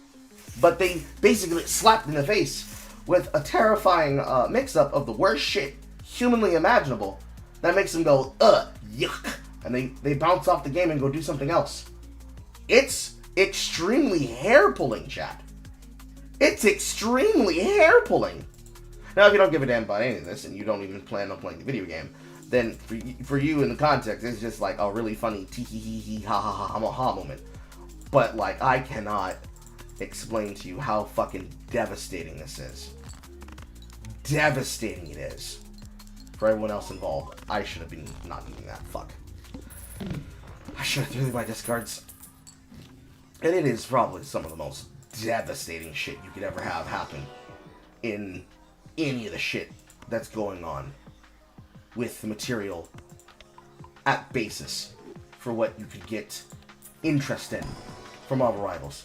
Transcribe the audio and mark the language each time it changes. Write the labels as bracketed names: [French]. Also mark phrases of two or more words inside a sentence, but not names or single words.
[English] But they basically get slapped in the face with a terrifying mix-up of the worst shit humanly imaginable that makes them go, yuck, and they bounce off the game and go do something else. It's extremely hair-pulling, chat. It's extremely hair-pulling. Now, if you don't give a damn about any of this, and you don't even plan on playing the video game, then for you in the context, it's just like a really funny tee-hee-hee-hee, ha-ha-ha-ha moment. But, like, I cannot explain to you how fucking devastating this is. Devastating it is. For everyone else involved. I should have been not doing that. Fuck. I should have threw my discards. And it is probably some of the most devastating shit you could ever have happen in any of the shit that's going on with the material at basis for what you could get interest in from Marvel Rivals.